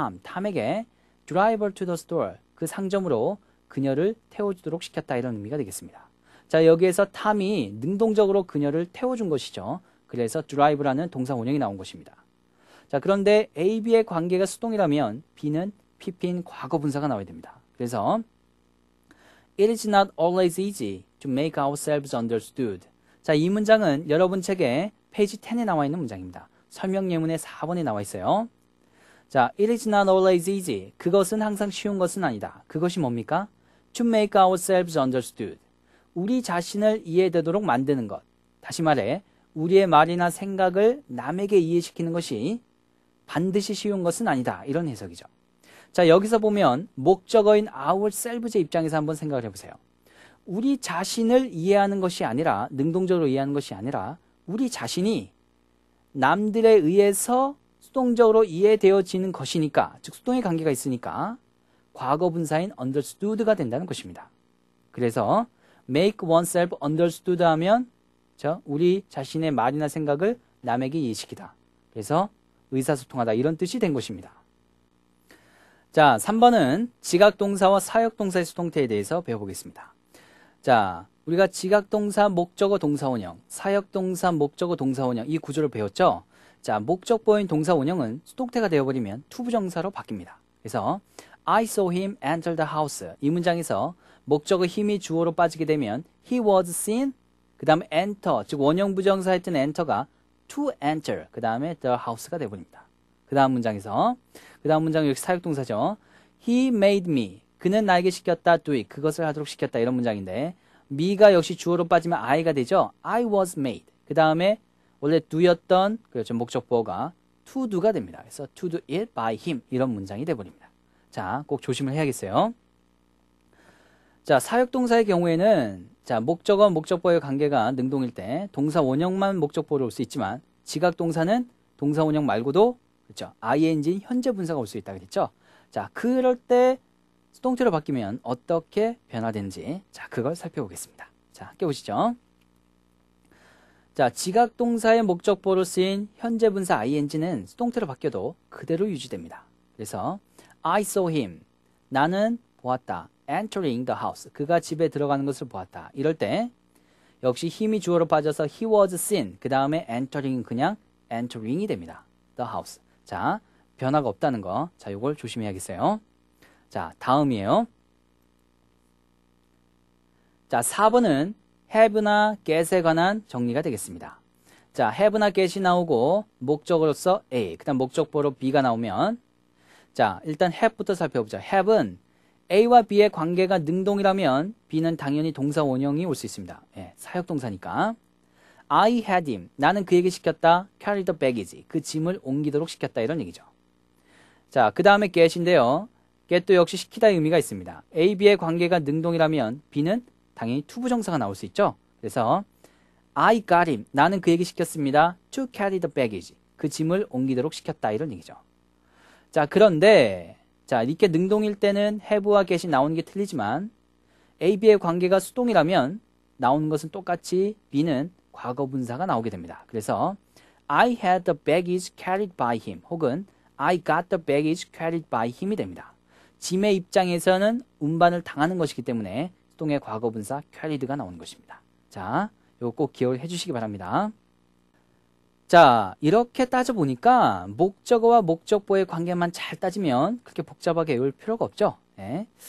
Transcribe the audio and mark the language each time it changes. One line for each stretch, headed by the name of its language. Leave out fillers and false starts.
Korean: Tom에게
English: drive her to the store,
Korean: 그 상점으로 그녀를 태워주도록 시켰다 이런 의미가 되겠습니다. 자, 여기에서 Tom이 능동적으로 그녀를 태워준 것이죠. 그래서 drive라는 동사 원형이 나온 것입니다. 자, 그런데 A, B의 관계가 수동이라면 B는 PP인 과거 분사가 나와야 됩니다. 그래서
English: It is not always easy to make ourselves understood.
Korean: 자, 이 문장은 여러분 책에 페이지 10에 나와 있는 문장입니다. 설명 예문의 4번에 나와 있어요.
English: 자, It is not always easy.
Korean: 그것은 항상 쉬운 것은 아니다. 그것이 뭡니까?
English: To make ourselves understood.
Korean: 우리 자신을 이해되도록 만드는 것. 다시 말해 우리의 말이나 생각을 남에게 이해시키는 것이 반드시 쉬운 것은 아니다. 이런 해석이죠. 자, 여기서 보면 목적어인 ourselves의 입장에서 한번 생각을 해보세요. 우리 자신을 이해하는 것이 아니라 능동적으로 이해하는 것이 아니라 우리 자신이 남들에 의해서 수동적으로 이해되어지는 것이니까, 즉 수동의 관계가 있으니까 과거 분사인 understood가 된다는 것입니다. 그래서 make oneself understood 하면 우리 자신의 말이나 생각을 남에게 이해시키다. 그래서 의사소통하다 이런 뜻이 된 것입니다. 자, 3번은 지각동사와 사역동사의 수동태에 대해서 배워보겠습니다. 자, 우리가 지각동사, 목적어, 동사원형, 사역동사, 목적어, 동사원형 이 구조를 배웠죠? 자, 목적보인 동사원형은 수동태가 되어버리면 투부정사로 바뀝니다. 그래서
English: I saw him enter the house.
Korean: 이 문장에서 목적어 힘이 주어로 빠지게 되면
English: he was seen,
Korean: 그 다음에 enter, 즉 원형 부정사였던 enter가 to enter, 그 다음에 the house가 되어버립니다. 그 다음 문장에서 그 다음 문장은 역시 사역동사죠.
English: He made me.
Korean: 그는 나에게 시켰다.
English: do it.
Korean: 그것을 하도록 시켰다. 이런 문장인데 me가 역시 주어로 빠지면 I가 되죠.
English: I was made.
Korean: 그 다음에 원래 do였던 그렇죠. 목적보어가 to do가 됩니다. 그래서
English: to do it by him.
Korean: 이런 문장이 되어버립니다. 자, 꼭 조심을 해야겠어요. 자, 사역동사의 경우에는 자, 목적어, 목적보어의 관계가 능동일 때 동사 원형만 목적보어로 올 수 있지만 지각동사는 동사 원형 말고도 그렇죠. ing인 현재 분사가 올 수 있다 그랬죠. 자, 그럴 때 수동태로 바뀌면 어떻게 변화되는지 자, 그걸 살펴보겠습니다. 자, 깨보시죠. 자, 지각동사의 목적보어로 쓰인 현재 분사 ing는 수동태로 바뀌어도 그대로 유지됩니다.
English: 그래서 I saw him.
Korean: 나는 보았다.
English: entering the house.
Korean: 그가 집에 들어가는 것을 보았다. 이럴 때 역시 힘이 주어로 빠져서
English: he was seen.
Korean: 그 다음에 entering은 그냥 entering이 됩니다.
English: the house.
Korean: 자, 변화가 없다는 거. 자, 요걸 조심해야겠어요. 자, 다음이에요. 자, 4번은 have나 get에 관한 정리가 되겠습니다. 자, have나 get이 나오고 목적어로서 A, 그 다음 목적보로 B가 나오면 자, 일단 have부터 살펴보자. have는 A와 B의 관계가 능동이라면 B는 당연히 동사 원형이 올 수 있습니다. 예, 사역동사니까.
English: I had him.
Korean: 나는 그에게 시켰다.
English: carry the baggage.
Korean: 그 짐을 옮기도록 시켰다. 이런 얘기죠. 자, 그 다음에 get인데요. get도 역시 시키다의 의미가 있습니다. A, B의 관계가 능동이라면 B는 당연히 투부정사가 나올 수 있죠.
English: 그래서 I got him.
Korean: 나는 그에게 시켰습니다.
English: to carry the baggage.
Korean: 그 짐을 옮기도록 시켰다. 이런 얘기죠. 자, 그런데 자, 이렇게 능동일 때는 have와 get이 나오는 게 틀리지만 A, B의 관계가 수동이라면 나오는 것은 똑같이 B는 과거 분사가 나오게 됩니다. 그래서
English: I had the baggage carried by him
Korean: 혹은
English: I got the baggage carried by him이 됩니다.
Korean: 짐의 입장에서는 운반을 당하는 것이기 때문에 수동의 과거 분사 carried가 나오는 것입니다. 자, 이거 꼭 기억을 해주시기 바랍니다. 자, 이렇게 따져보니까 목적어와 목적보의 관계만 잘 따지면 그렇게 복잡하게 외울 필요가 없죠. 예?